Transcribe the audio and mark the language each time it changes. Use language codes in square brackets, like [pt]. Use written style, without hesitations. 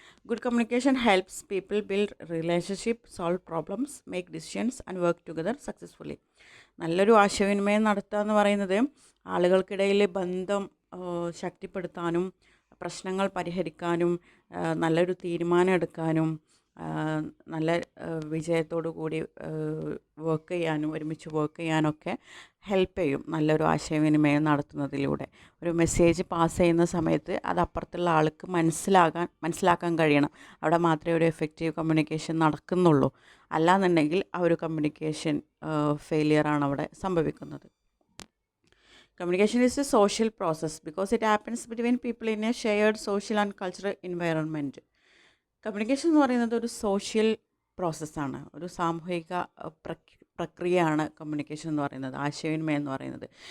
[en] Good communication helps people build relationship, solve problems, make decisions and work together successfully. [ml] നല്ലൊരു ആശയവിനിമയം നടത്തുക എന്ന് പറയുന്നത് ആളുകൾക്കിടയിൽ ബന്ധം ശക്തിപ്പെടുത്താനും പ്രശ്നങ്ങൾ പരിഹരിക്കാനും നല്ലൊരു തീരുമാനം എടുക്കാനും നല്ല വിജയത്തോടു കൂടി വർക്ക് ചെയ്യാനും ഒരുമിച്ച് വർക്ക് ചെയ്യാനൊക്കെ ഹെൽപ്പ് ചെയ്യും നല്ലൊരു ആശയവിനിമയം നടത്തുന്നതിലൂടെ. ഒരു മെസ്സേജ് പാസ് ചെയ്യുന്ന സമയത്ത് അത് അപ്പുറത്തുള്ള ആൾക്ക് മനസ്സിലാക്കാൻ കഴിയണം. അവിടെ മാത്രമേ ഒരു എഫക്റ്റീവ് കമ്മ്യൂണിക്കേഷൻ നടക്കുന്നുള്ളൂ. അല്ലാന്നുണ്ടെങ്കിൽ ആ ഒരു കമ്മ്യൂണിക്കേഷൻ ഫെയിലിയറാണ് അവിടെ സംഭവിക്കുന്നത്. [en] Communication is a social process because it happens between people in a shared social and cultural environment. [ml] Communication എന്ന് പറയുന്നത് ഒരു സോഷ്യൽ പ്രോസസ്സാണ്, ഒരു സാമൂഹിക പ്രക്രിയയാണ് കമ്മ്യൂണിക്കേഷൻ എന്ന് പറയുന്നത്, ആശയവിനിമയം എന്ന് പറയുന്നത്.